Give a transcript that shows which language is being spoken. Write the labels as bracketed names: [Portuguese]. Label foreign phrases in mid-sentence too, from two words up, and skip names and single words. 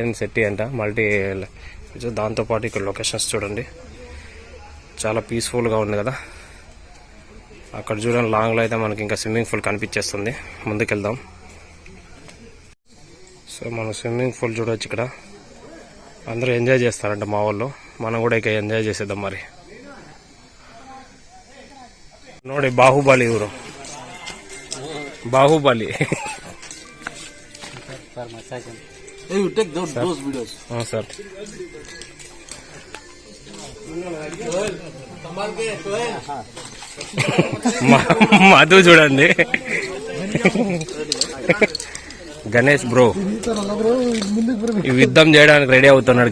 [Telugu] కేఎన్ శెట్టి అంట, మల్టీ దాంతోపాటు ఇక్కడ లొకేషన్స్ చూడండి, చాలా పీస్ఫుల్గా ఉంది కదా. అక్కడ చూడండి లాంగ్లో అయితే మనకి ఇంకా [English] swimming pool [Telugu] కనిపించేస్తుంది. ముందుకెళ్దాం. సో మనం [English] swimming pool [Telugu] చూడవచ్చు. ఇక్కడ అందరూ ఎంజాయ్ చేస్తారంట మా వాళ్ళు, మనం కూడా ఇక ఎంజాయ్ చేసేద్దాం మరి. [Kannada] ನೋಡಿ ಬಾಹುಬಲಿ ಇವರು, ಬಾಹುಬಲಿ. [English] You take those videos. [Kannada] ಹಾಂ ಸರ್. [Telugu] మధు చూడండి, గణేష్ బ్రో ఈ యుద్ధం చేయడానికి రెడీ అవుతున్నాడు.